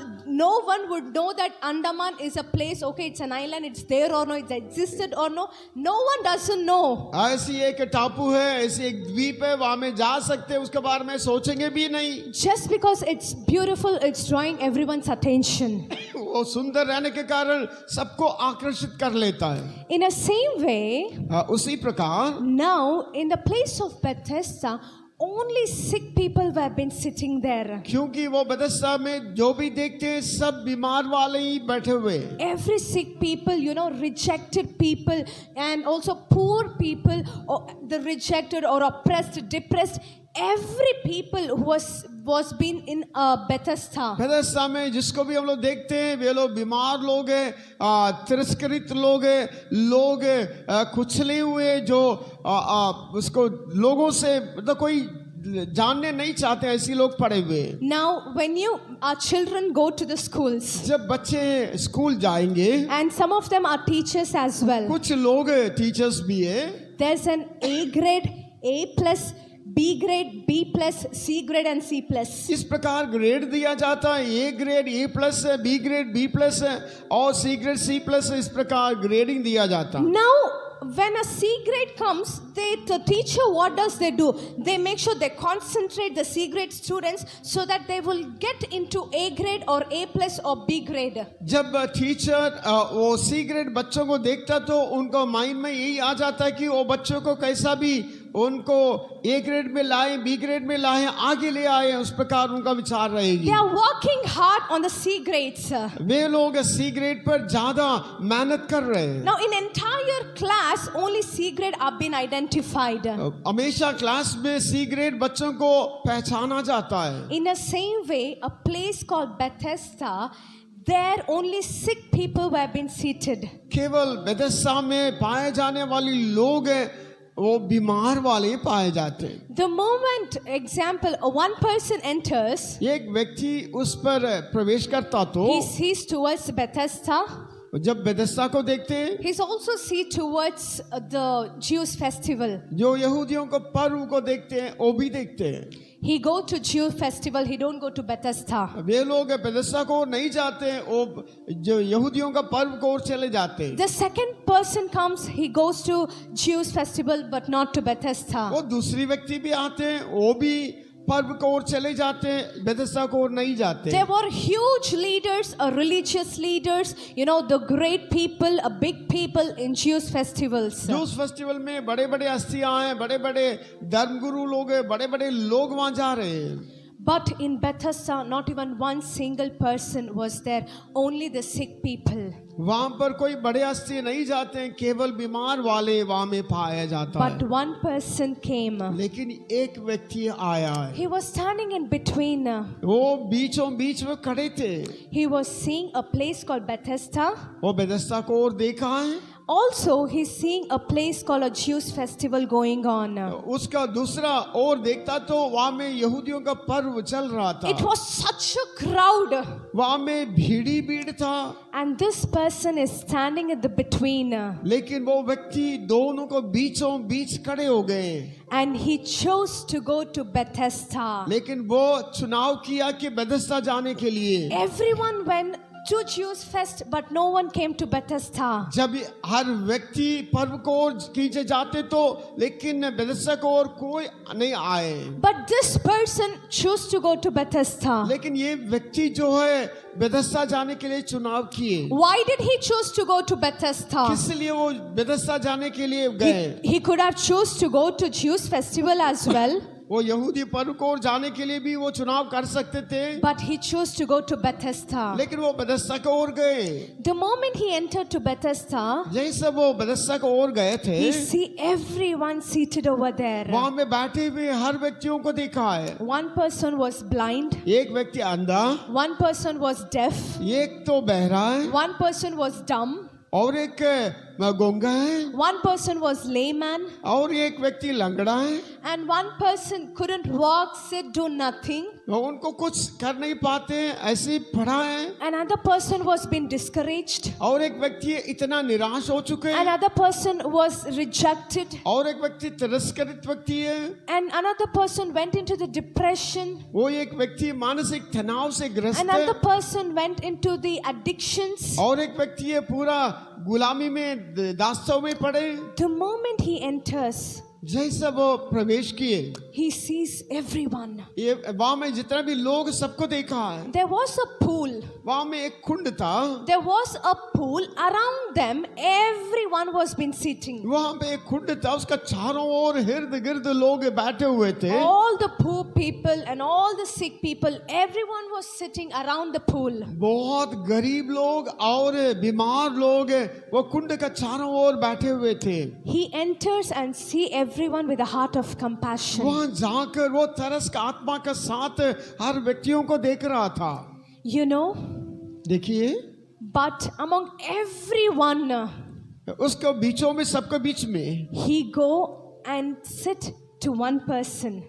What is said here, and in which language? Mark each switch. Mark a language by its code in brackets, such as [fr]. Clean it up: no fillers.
[en] No one would know that Andaman is a place, okay, it's an island, it's there or no, it's existed or no. No one doesn't know. [hi] ऐसी एक टापू है, ऐसी एक द्वीप है, वहां में जा सकते हैं, उसके बारे में सोचेंगे भी नहीं। [en] Just because it's beautiful, it's drawing everyone's attention. [hi] वो सुंदर रहने के कारण सबको आकर्षित कर लेता है। [en] In the same way, [hi] उसी प्रकार [en] now in the place of Bethesda, only sick people were been sitting there. [hi] क्योंकि वो बेथेस्दा में जो भी देखते हैं सब बीमार वाले ही बैठे हुए। [en] Every sick people, rejected people, and also poor people, or the rejected or oppressed, depressed, every people who was been in Bethesda. [hi] Bethesda में जिसको भी हम लोग देखते हैं, वे लोग बीमार लोग हैं, तिरस्कृत लोग हैं, लोग कुचले हुए, जो उसको लोगों से मतलब कोई जानने नहीं चाहते, ऐसे लोग पड़े हुए। [en] Now when our children go to the schools, [hi] जब बच्चे स्कूल जाएंगे, [en] and some of them are teachers as well, [hi] कुछ लोग टीचर्स भी है, [en] there's an A grade, A+, B grade, B+, C grade and C+. [hi] इस प्रकार ग्रेड दिया जाता है। ए ग्रेड A+ है, बी ग्रेड B+ है और सी ग्रेड C+ है। इस प्रकार ग्रेडिंग दिया जाता है। [en] Now when a C grade comes, the teacher, what does they do? They make sure they concentrate the C grade students so that they will get into A grade or A+ or B grade. [hi] जब teacher वो C grade बच्चों को देखता तो उनको mind में यही आ जाता है कि वो बच्चों को कैसा भी उनको ए ग्रेड में लाए, बी ग्रेड में लाए, आगे ले आए, उस प्रकार उनका विचार रहेगी। [en] They are working hard on the C grades. [hi] वे लोग सी ग्रेड पर ज्यादा मेहनत कर रहे हैं। [en] Now in entire class only C grade have been identified. [hi] हमेशा क्लास में सी ग्रेड बच्चों को पहचाना जाता है। [en] In the same way, a place called Bethesda, there only sick people were being seated. [hi] केवल बेथेस्दा में पाए जाने वाले लोग हैं, वो बीमार वाले पाए जाते हैं। [en] The moment, example, one person enters, [hi] एक व्यक्ति उस पर प्रवेश करता तो [en] he sees towards Bethesda. [hi] जब बेथेस्दा को देखते हैं, [en] He's also see towards the Jews festival. [hi] जो यहूदियों को पर्व को देखते हैं वो भी देखते हैं। [en] He go to Jew festival, he don't go to Bethesda. [hi] वे लोग बेथेस्दा को नहीं जाते हैं, वो जो यहूदियों का पर्व को और चले जाते हैं। [en] The second person comes, he goes to Jews festival but not to Bethesda. [hi] वो दूसरी व्यक्ति भी आते हैं, वो भी पर्व को और चले जाते हैं, बेथेस्दा को और नहीं जाते। [en] There were huge leaders, religious leaders, you know, the great people, big people in Jews festivals. [hi] Juice festival में बड़े बड़े हस्तियां हैं, बड़े बड़े धर्मगुरु लोग हैं, बड़े बड़े लोग वहां जा रहे हैं। [en] But in Bethesda, not even one single person was there, only the sick people. [hi] वहां पर कोई बड़े हस्ती नहीं जाते हैं, केवल बीमार वाले वहां में पाया जाता [en] But [hi] है। [en] one person came. [hi] लेकिन एक व्यक्ति आया है, [en] He was standing in between. [hi] वो बीचों बीच में खड़े थे। [en] He was seeing a place called Bethesda. [hi] वो बेथेस्दा को और देखा है, [en] Also, he's seeing a place called a Jews festival going on. [hi] उसका दूसरा और देखता तो वहां में यहूदियों का पर्व चल रहा था। [en] It was such a crowd. [hi] वहां में भीड़ भीड़ था, [en] And this person is standing at the between. [hi] लेकिन वो व्यक्ति दोनों को बीचों बीच खड़े हो गए। [en] And he chose to go to Bethesda. [hi] लेकिन वो चुनाव किया कि बेथेस्दा जाने के लिए। [en] Everyone went to Jews fest, but no one came to Bethesda. [hi] जब हर व्यक्ति पर्व को और खींचे जाते तो, लेकिन बेथेस्दा को और कोई नहीं आए। [en] But this person chose to go to Bethesda. [hi] लेकिन ये व्यक्ति जो है बेथेस्दा जाने के लिए चुनाव किए। [en] Why did he choose to go to Bethesda? [hi] किस लिए वो बेथेस्दा जाने के लिए गए? [en] He could have chose to go to Jews festival as well. [hi] वो यहूदी पर्व को और जाने के लिए भी वो चुनाव कर सकते थे, [en] But he chose to go to Bethesda. [hi] लेकिन वो बेथेस्दा को और गए। [en] The moment he entered to Bethesda, [hi] यही सब वो बेथेस्दा को और गए थे, [en] he see everyone seated over there. [hi] वहां में बैठे हुए हर व्यक्तियों को देखा है। [en] One person was blind, [hi] एक व्यक्ति अंधा, [en] one person was deaf, [hi] एक तो बहरा है, [en] one person was dumb, [hi] और एक गूंगा है, [en] one person was layman, [hi] और एक व्यक्ति लंगड़ा है। [en] and one person couldn't walk, sit, do nothing. [hi] उनको कुछ कर नहीं पाते, ऐसे ही पड़ा है। [en] Another person was being discouraged. [hi] और एक व्यक्ति इतना निराश हो चुके हैं, [en] Another person was rejected. [hi] और एक व्यक्ति तिरस्कृत व्यक्ति है। [en] And another person went into the depression. [hi] वो एक व्यक्ति मानसिक तनाव से ग्रस्त है, [en] Another person went into the addictions. [hi] और एक व्यक्ति है पूरा गुलामी में दास्तों में पड़े। [en] The moment he enters, [hi] जैसे वो प्रवेश किए, [en] he sees everyone. [hi] ये वहां में जितना भी लोग सबको देखा है। [en] There was a pool. [hi] वहां में एक कुंड था, [en] There was a pool around them. Everyone was been sitting. [hi] वहां पे एक कुंड था, उसका चारों ओर इर्द गिर्द लोग बैठे हुए थे। [en] All the poor people and all the sick people, everyone was sitting around the pool. [hi] बहुत गरीब लोग और बीमार लोग वो कुंड का चारों ओर बैठे हुए थे। [en] He enters and see everyone with a heart of compassion. [hi] वहां जाकर वो तरस का आत्मा के साथ हर व्यक्तियों को देख रहा था। [en] You know, [hi] देखिए, [en] but among everyone, [hi] उसको बीचों में, सबके बीच में [en] he go and sit to one person.